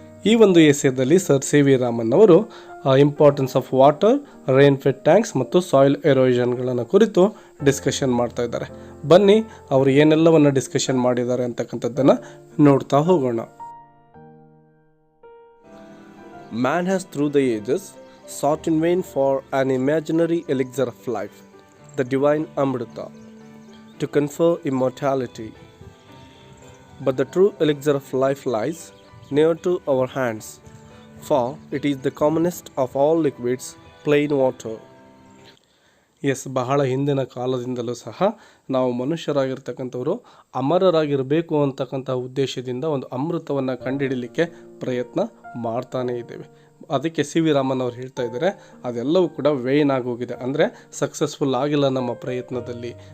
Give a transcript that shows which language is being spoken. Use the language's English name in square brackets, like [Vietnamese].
[Kannada] ಈ ಒಂದು ಎಸ್ಸೆದಲ್ಲಿ sir C V Raman ಅವರು importance of water, rain Fed thanks ಮತ್ತು ಸಾಯಿಲ್ ಎರೋಷನ್ಗಳನ್ನು ಕುರಿತು ಡಿಸ್ಕಷನ್ ಮಾಡ್ತಾ ಇದ್ದಾರೆ. ಬನ್ನಿ ಅವರು ಏನೆಲ್ಲವನ್ನು ಡಿಸ್ಕಷನ್ ಮಾಡಿದ್ದಾರೆ ಅಂತಕ್ಕಂಥದ್ದನ್ನು ನೋಡ್ತಾ ಹೋಗೋಣ. [English] Man has through the ages sought in vain for an imaginary elixir of life, the divine Amrita, to confer immortality. But the true elixir of life lies near to our hands, for it is the commonest of all liquids, plain water. [Kannada] ಬಹಳ ಹಿಂದಿನ ಕಾಲದಿಂದಲೂ ಸಹ ನಾವು ಮನುಷ್ಯರಾಗಿರ್ತಕ್ಕಂಥವರು ಅಮರರಾಗಿರಬೇಕು ಅಂತಕ್ಕಂಥ ಉದ್ದೇಶದಿಂದ ಒಂದು ಅಮೃತವನ್ನು ಕಂಡುಹಿಡಲಿಕ್ಕೆ ಪ್ರಯತ್ನ ಮಾಡ್ತಾನೇ ಇದ್ದೇವೆ. ಅದಕ್ಕೆ ಸಿ ವಿ ರಾಮನ್ ಅವರು ಹೇಳ್ತಾ ಇದ್ದಾರೆ, ಅದೆಲ್ಲವೂ ಕೂಡ ವೇನ್ ಆಗೋಗಿದೆ, ಅಂದರೆ ಸಕ್ಸಸ್ಫುಲ್ ಆಗಿಲ್ಲ ನಮ್ಮ ಪ್ರಯತ್ನದಲ್ಲಿ.